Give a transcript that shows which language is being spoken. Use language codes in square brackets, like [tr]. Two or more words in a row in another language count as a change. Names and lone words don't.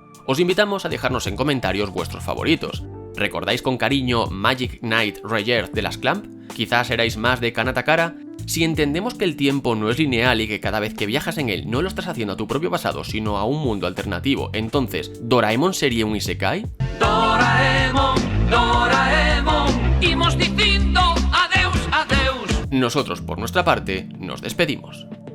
[es] Os invitamos a dejarnos en comentarios vuestros favoritos. ¿Recordáis con cariño Magic Knight Rebirth de las Clamp? ¿Quizás erais más de Kanatakara? Si entendemos que el tiempo no es lineal y que cada vez que viajas en él no lo estás haciendo a tu propio pasado, sino a un mundo alternativo, entonces, ¿Doraemon sería un Isekai? [gl] Doraemon, Doraemon, imos dicindo adeus, adeus. [es] Nosotros, por nuestra parte, nos despedimos.